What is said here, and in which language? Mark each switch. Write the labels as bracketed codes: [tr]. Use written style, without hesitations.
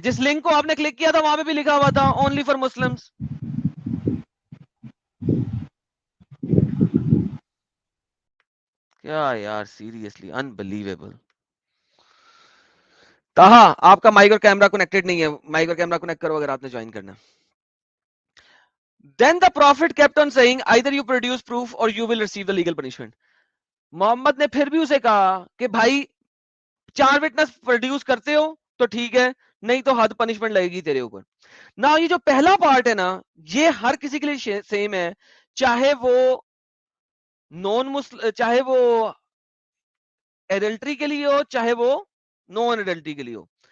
[ur] جس لنک کو آپ نے کلک کیا تھا وہاں پہ بھی لکھا ہوا تھا اونلی فار مسلمس. کیا یار سیریسلی انبلیویبل. کہا آپ کا مائک اور کیمرہ کنیکٹڈ نہیں ہے, مائک اور کیمرہ کنیکٹ کرو اگر آپ نے جوائن کرنا. [en] Then the prophet kept on saying either you produce proof or you will receive the legal punishment. [ur] محمد نے پھر بھی اسے کہا کہ بھائی 4 وٹنس پروڈیوس کرتے ہو تو ٹھیک ہے, نہیں تو حد پنشمنٹ لگے گی تیرے اوپر. نا یہ جو پہلا پارٹ ہے نا یہ ہر کسی کے لیے سیم ہے, چاہے وہ نان مسلم, چاہے وہ ایڈلٹری کے لیے ہو, چاہے وہ نان ایڈلٹری کے لیے ہو.